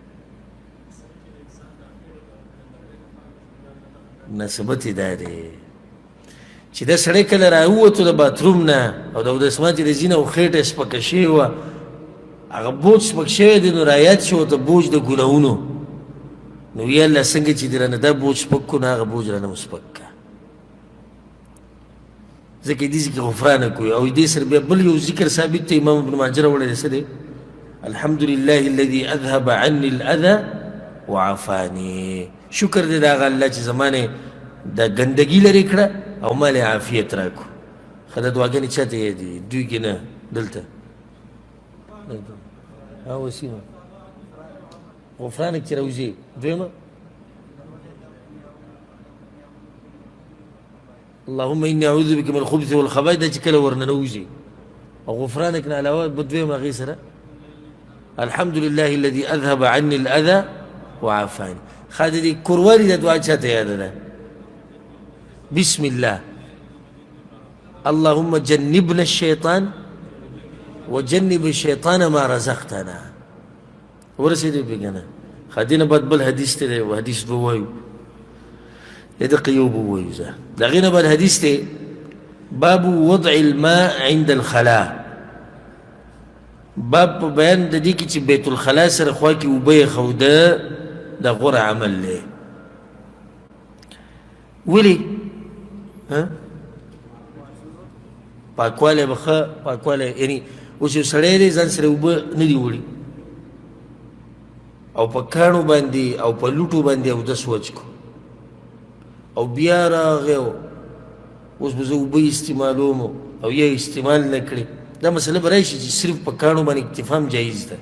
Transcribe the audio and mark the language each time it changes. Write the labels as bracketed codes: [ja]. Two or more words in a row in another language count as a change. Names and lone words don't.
[ps] مناسبت یې دا دی چې دا سړی کله راووتو د باتروم نه او د اودس ماتې د ځي نه او خېټه یې سپکه شوې وه، هغه بوج سپک شوی دی نو رایاد شو ورته بوج د ګناهونو. نو یا الله څنګه چې دې رانه دا بوج سپک کړو نو هغه بوج رانه مو سپک کړه. ځکه دې ذکر غفرانه کوي. او دې سره بیا بل یو ذکر ثابت دی، امام ابن ماجه راوړی دی. څه دی؟ [ar] الحمد لله الذي اذهب عني الاذى وعافاني. [ps] شکر دی د هغه الله چې زما نه دا ګندګي لرې کړه او ما له عافیت راکړو. ښه دا دعاګانې چا ته یې دي؟ دوی کې نه، دلته وسیمه غفرانک چې راوځي. [ar] دویمه اللهم اني اعوذ بك من الخبث والخبائث، [ps] دا چې کله ورننوځي. او غفرانک نه علاوه په دویمه هغې سره [ar] الحمد لله الذي اذهب عني الاذى وعافاني. [ps] ښه د دې کوروالي دا دعا چا ته یاده ده؟ [ar] بسم الله اللهم جنبنا الشيطان وجنب الشيطان ما رزقتنا. [ps] ورسېدې پې که نه؟ ښه دې نه بعد بل حدیث ته دی، حدیث به ووایو، دقه یو به ووایو. زه د هغې نه بعد حدیث دی [ar] باب وضع الماء عند الخلاء. [ps] باب په بیان د دې کې چې [ar] بیت الخلا [ps] سره خوا کې اوبه ایښوده دا غوره عمل دی. ولې؟ پاکوالی به ښه پاکوالی، یعنې اوس یو سړی دی ځان سره اوبه نه دي وړي او په کاڼو باندې او په لوټو باندې اودس وچکو او بیا راغی اوس به زه اوبه استعمالوم او یا استعمال نه کړې، دا مسله به راشي چې صرف په کاڼو باندې اکتفا هم جایز ده.